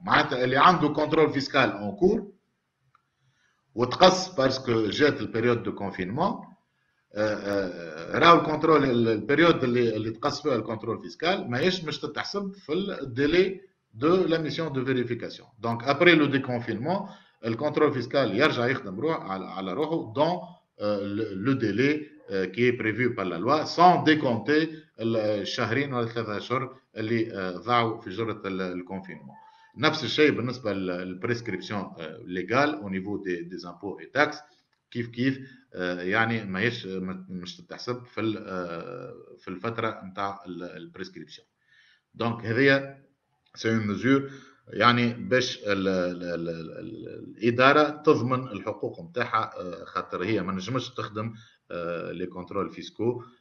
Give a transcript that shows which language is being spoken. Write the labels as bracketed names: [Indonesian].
[Arabic] معناتها اللي عنده [French] contrôle fiscal en cours [Arabic] وتقص [French] parce que [Arabic] جات البيريود [French] de confinement [Arabic] راهو الكونترول البيريود اللي تقص فيها الكونترول فيسكال ماهيش مش تتحسب في الديلي [French] de la mission de vérification. Donc après le déconfinement, le contrôle fiscal [Arabic] يرجع يخدم على روحه [French] dans le délai qui est prévu par la loi, sans décompter [Arabic] الشهرين ولا 3 أشهر اللي ضاعوا في جرة الكونفينمون. نفس الشيء بالنسبة للبريسكريبسيون ليغال [French] au niveau des impôts et taxes [Arabic] كيف يعني ماهيش مش تتحسب في الفترة نتاع البريسكريبسيون. دونك هذه [French] c'est une mesure [Arabic] يعني باش الإدارة تضمن الحقوق نتاعها خاطر هي ما نجمش تخدم لي كونترول فيسكو